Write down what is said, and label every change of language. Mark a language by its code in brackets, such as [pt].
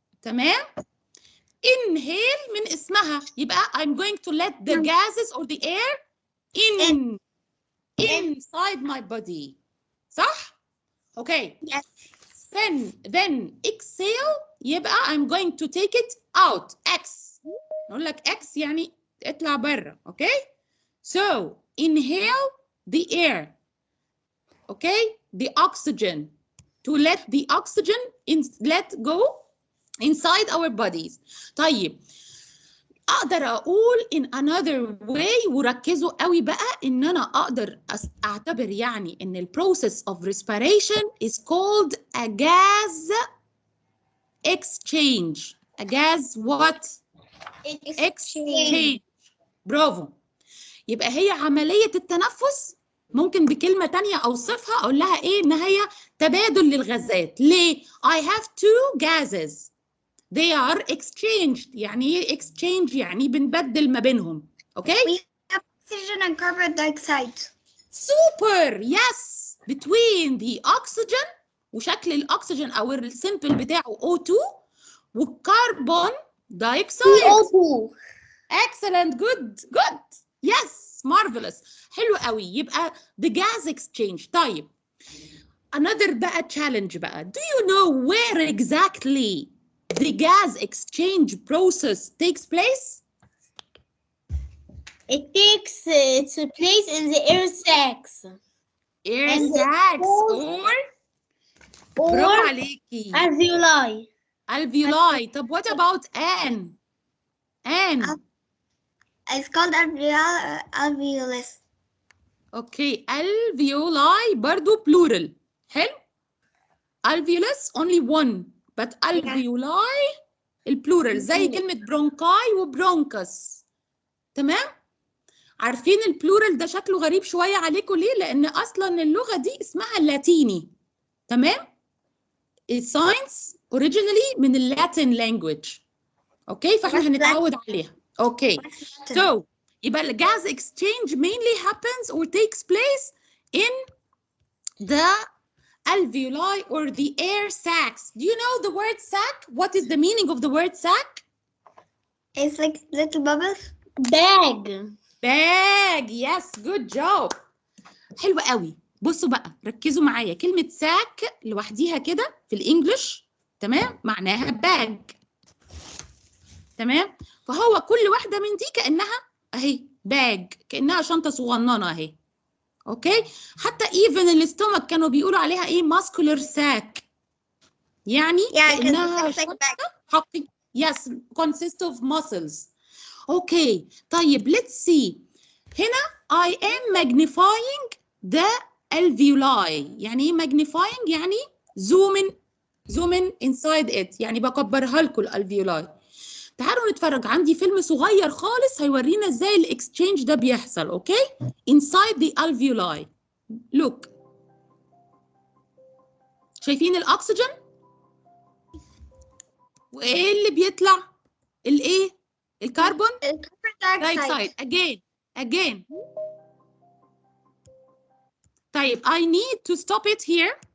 [ar] تمام؟ Inhale من اسمها. [en] يبقى I'm going to let the gases or the air inside my body. صح؟ Okay. Yes. Then exhale يبقى I'm going to take it out. [ar] X. نقول لك X يعني اطلع برا. Okay? [en] So inhale the air. Okay? The oxygen. To let the oxygen let go inside our bodies. [ar] طيب, اقدر اقول [en] in another way [ar] وركزوا قوي بقى ان انا اقدر اعتبر يعني ان ال [en] process of respiration is called a gas exchange. A gas what? Exchange. [ar] برافو. يبقى هي عملية التنفس ممكن بكلمة تانية أوصفها أقول لها إيه؟ إن هي تبادل للغازات. [en] ليه؟ I have two gases. They are exchanged. [ar] يعني إيه exchange؟ يعني بنبدل ما بينهم. [en] Okay? We have oxygen and carbon dioxide. Super. Yes. Between the oxygen [ar] وشكل الأكسجين أو السيمبل بتاعه O2 والكربون دايوكسيد. [en] CO2. Excellent. Good. Yes. Marvelous. [ar] حلو قوي. [en] يبقى the gas exchange. [ar] طيب. [en] Another بقى challenge بقى. Do you know where exactly the gas exchange process takes place? It takes its place in the air sacs. Air sacs or [ar] برافو عليكي. [en] alveoli. Alveoli. طب what about Anne? Anne. It's called alveolus. Okay. Alveoli برضو plural. حلو. Alveolus only one. [ar] But alveoli البلورال زي كلمة برونكاي وبرونكس. تمام؟ عارفين البلورال ده شكله غريب شوية عليكم ليه؟ لأن أصلا اللغة دي اسمها اللاتيني. تمام؟ الساينس originally من اللاتين language. اوكي فاحنا هنتعود عليها. [en] Okay so يبقى الجاز exchange mainly happens or takes place in the alveoli or the air sacs. Do you know the word sac? What is the meaning of the word sac? It's like little bubbles. Bag. Bag. Yes, good job. [ar] حلو قوي. بصوا بقى ركزوا معايا، كلمة ساك لوحديها كده في الانجليش تمام معناها باج. تمام؟ فهو كل واحدة من دي كأنها اهي باج، كأنها شنطة صغننة اهي. اوكي؟ حتى ايفن الاستومك كانوا بيقولوا عليها ايه؟ ماسكولار ساك. يعني كأنها شنطة حقيقية. [en] Yes, consist of muscles. [ar] اوكي طيب let's see. هنا I am magnifying the alveoli. يعني ايه magnifying؟ يعني [en] zoom in inside it، [ar] يعني بكبرها لكم الالفيولاي. تعالوا نتفرج، عندي فيلم صغير خالص هيورينا ازاي الاكسشينج ده بيحصل. [en] Okay inside the alveoli. [ar] look شايفين الاكسجين وايه اللي بيطلع؟ الايه؟ الكربون دايوكسيد. [en] again. طيب I need to stop it here.